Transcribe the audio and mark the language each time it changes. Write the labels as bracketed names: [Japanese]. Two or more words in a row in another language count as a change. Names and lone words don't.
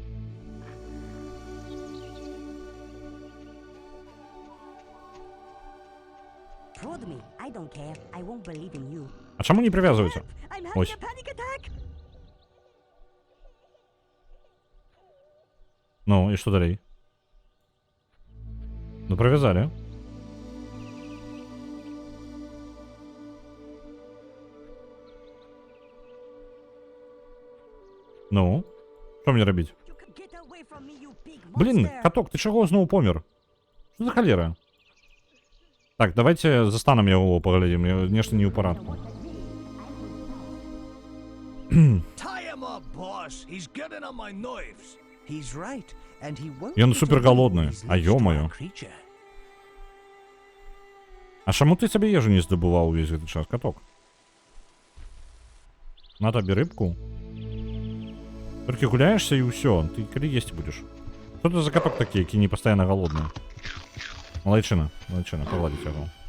[English] Prod me. I don't care. I won't believe in you. [Belarusian] А чаму не прывязваюцца? [English] I'm having [Ukrainian] Ось. [English] a panic attack. [Belarusian] Ну, і што далей? Ну, прывязалі. Ну, што мне рабіць? [English] You can get away from me, you big [Belarusian] Блін, [English] monster. [Belarusian] каток, ты чаго зноў помер? Што за халера? Так, давайте застанам яго паглядзім, нешта не ў парадку. [English] Tie him up, boss. He's getting on my nerves. He's right, and he won't. [Belarusian] Ён [English] get [Belarusian] супер [English] away [Belarusian] голодны, [English] with his [Belarusian] а [English] lips to [Russian] ё-моё. [English] our creature. [Belarusian] А чаму ты сабе ежу не здабываў увесь гэты час, каток? На табе рыбку. Толькі гуляешься і ўсё, ты калі есці будзеш? Што ты за каток такі, які не пастаянна голодны? Малайчына, пагладзіць яго.